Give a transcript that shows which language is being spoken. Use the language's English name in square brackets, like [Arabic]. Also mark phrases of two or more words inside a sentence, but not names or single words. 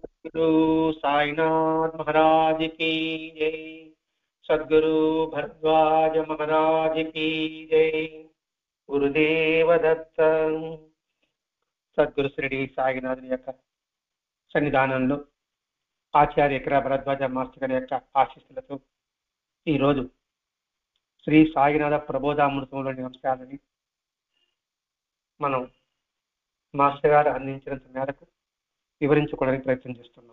[Hindi] सद्गुरु साईनाथ महाराज की जय। सद्गुरु भरद्वाज महाराज की जय। गुरुदेव दत्त। [Telugu] సద్గురు శ్రీ సాయినాథుని యొక్క సన్నిధానంలో ఆచార్య ఎకరా భరద్వాజ మాస్టర్ గారి యొక్క ఆశీస్సులతో ఈరోజు శ్రీ సాయినాథ ప్రబోధామృతంలోని అంశాలని మనం మాస్టర్ గారు అందించినంత మేరకు వివరించుకోవడానికి ప్రయత్నం చేస్తున్నాం.